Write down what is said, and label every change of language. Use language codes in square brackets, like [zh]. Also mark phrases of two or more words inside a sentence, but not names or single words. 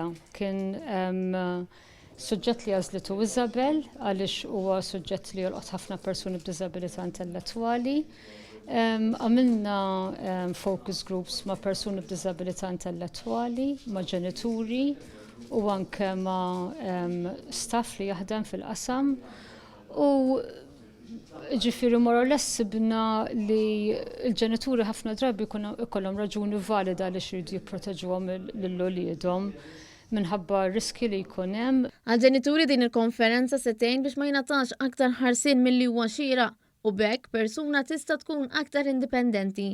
[mt] Kien suġġett li għażlitu Isabel għaliex huwa suġġett li jolqot ħafna persuni b'diżabilità intellettwali. Għamilna [en] focus groups [mt] ma' persuni b'diżabilità intellettwali, ma' ġenituri, u anke ma' staff li jaħdem fil-qasam u ġifieri [en] more or less [mt] sibna li l-ġenituri ħafna drabi ikollhom raġuni valida li xridu jipproteġuhom lil-uliedhom minħabba riski li jkun hemm. Għal-ġenituri din il-konferenza se tgħin biex ma jingħatax aktar ħarsien milli huwa xieraq u b'hekk persuna tista' tkun aktar indipendenti.